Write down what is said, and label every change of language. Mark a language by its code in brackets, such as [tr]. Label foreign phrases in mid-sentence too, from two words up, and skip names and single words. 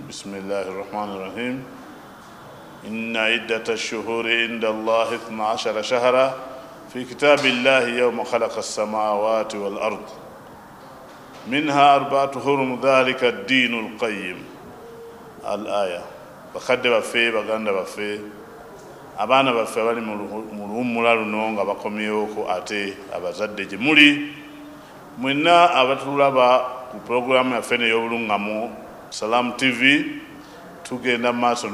[ar] بسم الله الرحمن الرحيم. إن عدة الشهور عند الله 12 شهرا في كتاب الله يوم خلق السماوات والأرض منها 4 حرم ذلك الدين القيم. [lg] الآية bakadde baffe baganda baffe abaana baffe abali mu luwummula luno nga bakomyewoko ate abazadde gye muli mwenna abatulaba ku pulogulaamu yaffe ey'obulungamu Salam TV tugenda mu maaso